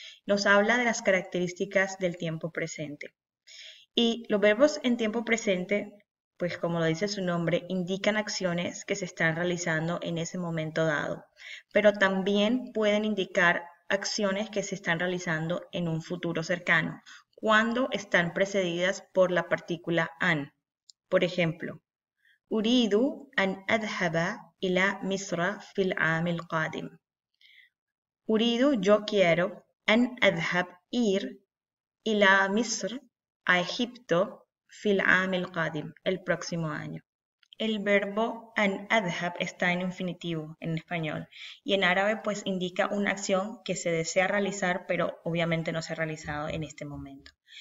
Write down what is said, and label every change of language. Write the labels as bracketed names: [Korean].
[Spanish] Nos habla de las características del tiempo presente. Y los verbos en tiempo presente, pues como lo dice su nombre, indican acciones que se están realizando en ese momento dado, pero también pueden indicar acciones que se están realizando en un futuro cercano, cuando están precedidas por la partícula an. Por ejemplo, [Arabic] أريد أن أذهب إلى مصر في العام القادم. أريد [Spanish] yo quiero [Arabic] أن أذهب [Spanish] ir [Arabic] إلى مصر [Spanish] a Egipto [Arabic] في العام القادم [Spanish] el próximo año. El verbo an adhab está en infinitivo en español y en árabe pues indica una acción que se desea realizar pero obviamente no se ha realizado en este momento.